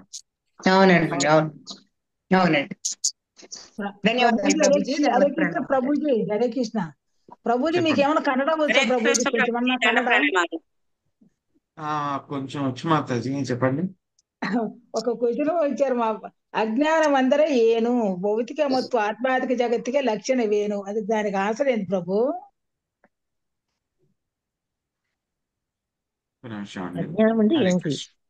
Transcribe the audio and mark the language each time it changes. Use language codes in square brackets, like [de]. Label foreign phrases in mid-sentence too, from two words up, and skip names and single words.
[te] అవునండి, అవును, అవునండి. ధన్యవాదాలు ప్రభుజీ. హరే కృష్ణ ప్రభుజీ, హరే కృష్ణ ప్రభుజీ. మీకు ఏమైనా కన్నడ వచ్చా ప్రభుజీ? కొంచెమన్నా కన్నడ? కొంచెం వచ్చు మాతాజీ, చెప్పండి. [kn] ఒక ಕ್ವಶನ್ ಇಚ್ಚಾರು ಅಜ್ಞಾನಂ ಅಂದರೆ ಏನು, ಭೌತಿಕ ಮತ್ತು ಆಧ್ಯಾತ್ಮಿಕ ಜಗತ್ತಿಗೆ ಲಕ್ಷಣವೇನು, ಅದಕ್ಕೆ [te] దానికి ఆన్సర్ ఏంటి ప్రభు? ఒక నిమిషం అండి. అజ్ఞానం అంటే హరే ఏంటి? కృష్ణ.